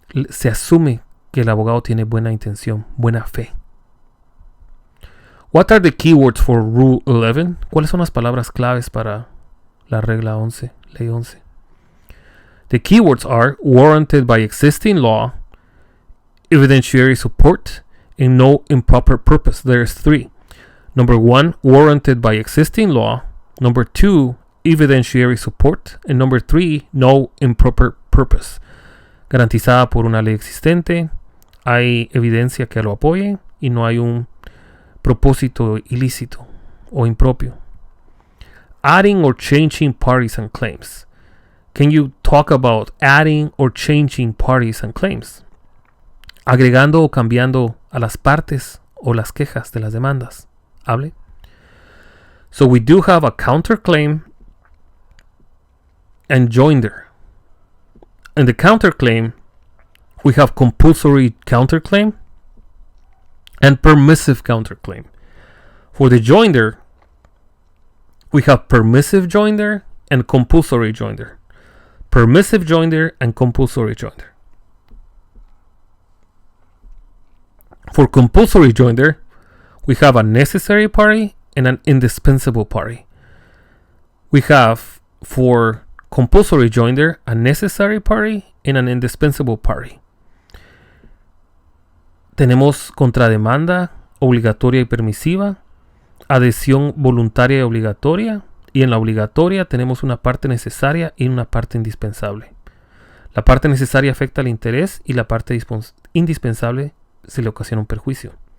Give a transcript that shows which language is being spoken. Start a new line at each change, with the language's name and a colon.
Spanish: Se asume que el abogado tiene buena intención, buena fe.
English: What are the keywords for Rule 11?
Spanish: ¿Cuáles son las palabras claves para la regla 11, ley 11?
English: The keywords are warranted by existing law, evidentiary support, and no improper purpose. There's 3. Number 1, warranted by existing law. Number 2, evidentiary support. And number 3, no improper purpose.
Spanish: Garantizada por una ley existente, hay evidencia que lo apoye y no hay un propósito ilícito o impropio.
English: Adding or changing parties and claims. Can you talk about adding or changing parties and claims?
Spanish: Agregando o cambiando a las partes o las quejas de las demandas. Hable.
English: So we do have a counterclaim and joinder. In the counterclaim, we have compulsory counterclaim and permissive counterclaim. For the joinder, we have permissive joinder and compulsory joinder. Permissive joinder and compulsory joinder. For compulsory joinder, we have a necessary party and an indispensable party. We have, for compulsory joinder, a necessary party and an indispensable party.
Spanish: Tenemos contrademanda obligatoria y permisiva, adhesión voluntaria y obligatoria, y en la obligatoria tenemos una parte necesaria y una parte indispensable. La parte necesaria afecta al interés y la parte indispensable se le ocasiona un perjuicio.